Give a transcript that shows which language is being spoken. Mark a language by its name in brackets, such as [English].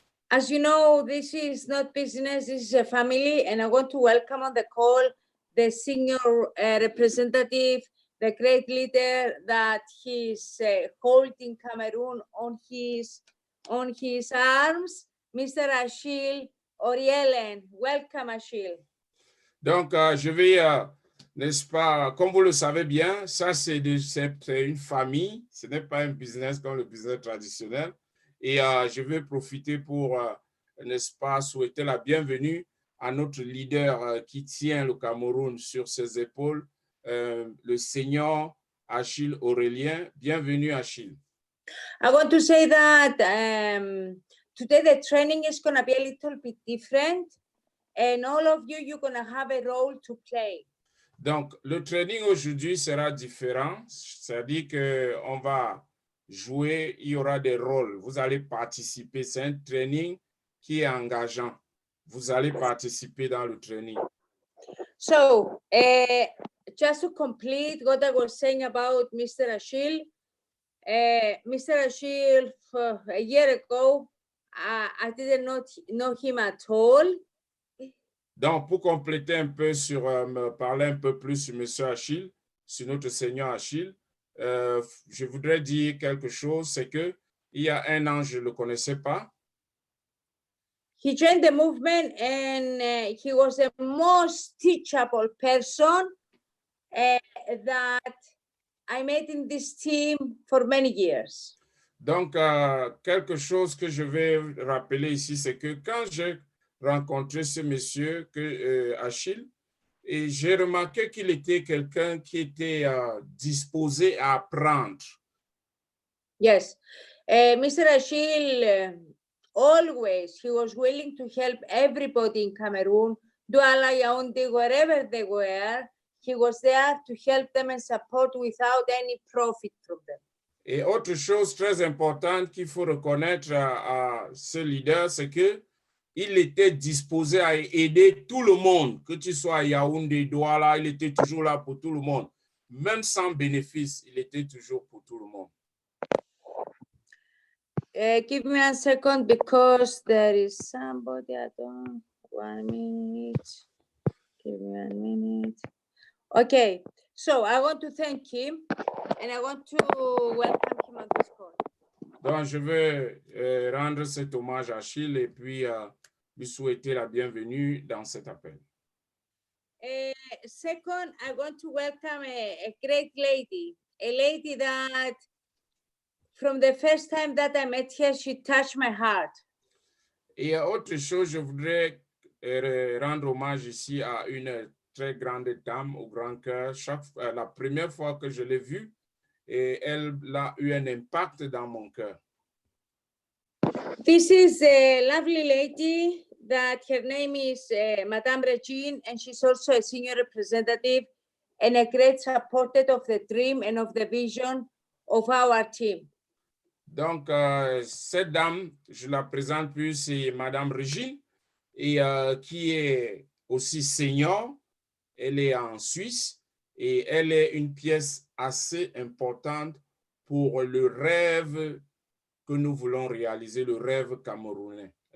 [English] As you know, this is not business, this is a family, and I want to welcome on the call the senior representative, the great leader that he's holding Cameroon on his arms, Mr. Achille Orielen. Welcome, Achille. [French] Donc, je vais, n'est-ce pas, comme vous le savez bien, ça c'est une famille, ce n'est pas un business comme le business traditionnel. Et je vais profiter pour, n'est-ce pas, souhaiter la bienvenue à notre leader qui tient le Cameroun sur ses épaules, le Seigneur Achille Aurélien. Bienvenue, Achille. [English] I want to say that today the training is going to be a little bit different, and all of you, you're going to have a role to play. [French] Donc, le training aujourd'hui sera différent, c'est-à-dire qu'on va jouer, il y aura des rôles, vous allez participer, c'est un training qui est engageant, vous allez participer dans le training. [English] So, just to complete what I was saying about Mr. Achille, Mr. Achille, a year ago, I didn't know him at all. [French] Donc, pour compléter un peu me parler un peu plus sur M. Achille, sur notre Seigneur Achille, je voudrais dire quelque chose, c'est que il y a un an, je ne le connaissais pas. [English] He joined the movement and he was the most teachable person that I met in this team for many years. [French] Donc, quelque chose que je vais rappeler ici, c'est que quand j'ai rencontré ce monsieur, Achille, et j'ai remarqué qu'il était quelqu'un qui était disposé à apprendre. [English] Yes, Mr. Achille, always, he was willing to help everybody in Cameroon, Douala, Yaoundé, wherever they were, he was there to help them and support without any profit from them. [French] Et autre chose très importante qu'il faut reconnaître à ce leader, c'est que il était disposé à aider tout le monde, que tu sois à Yaoundé, Douala, il était toujours là pour tout le monde. Même sans bénéfice, il était toujours pour tout le monde. [English] Give me a second because there is somebody, I don't, 1 minute, give me 1 minute. Okay, so I want to thank him and I want to welcome him on this call. [French] Donc, je veux rendre cet hommage à Achille et puis lui souhaiter la bienvenue dans cet appel. [English] Second, I want to welcome a great lady, a lady that from the first time that I met her, she touched my heart. [French] Et autre chose, je voudrais rendre hommage ici à une très grande dame au grand cœur. La première fois que je l'ai vue, et elle a eu un impact dans mon cœur. [English] This is a lovely lady that her name is Madame Regine, and she's also a senior representative and a great supporter of the dream and of the vision of our team. [French] Donc, cette dame, je la présente plus, c'est Madame Regine, et qui est aussi senior. Elle est en Suisse et elle est une pièce assez importante pour le rêve que nous voulons réaliser, le rêve camerounais.